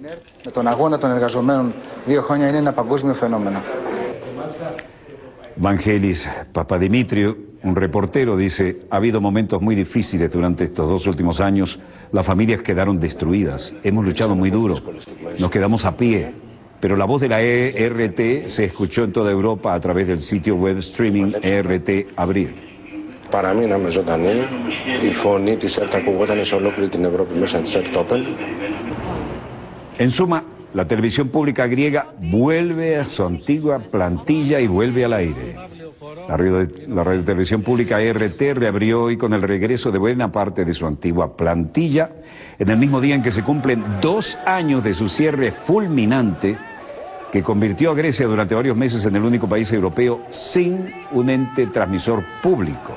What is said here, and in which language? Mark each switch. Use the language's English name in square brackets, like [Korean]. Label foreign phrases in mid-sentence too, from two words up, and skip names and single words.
[Spanish] Vangelis Papadimitriou, un reportero, dice, ha habido momentos muy difíciles durante estos 2 últimos años, las familias quedaron destruidas, hemos luchado muy duro, nos quedamos a pie, pero la voz de la ERT se escuchó en toda Europa a través del sitio web streaming ERT Abrir. [Greek] Παραμείναμε ζωντανοί, η φωνή της ΕΡΤ ακουγόταν σε ολόκληρη την Ευρώπη μέσα της ΕΡΤ Open. [Spanish] En suma, la televisión pública griega vuelve a su antigua plantilla y vuelve al aire. La radiotelevisión pública ERT reabrió hoy con el regreso de buena parte de su antigua plantilla, en el mismo día en que se cumplen 2 años de su cierre fulminante que convirtió a Grecia durante varios meses en el único país europeo sin un ente transmisor público.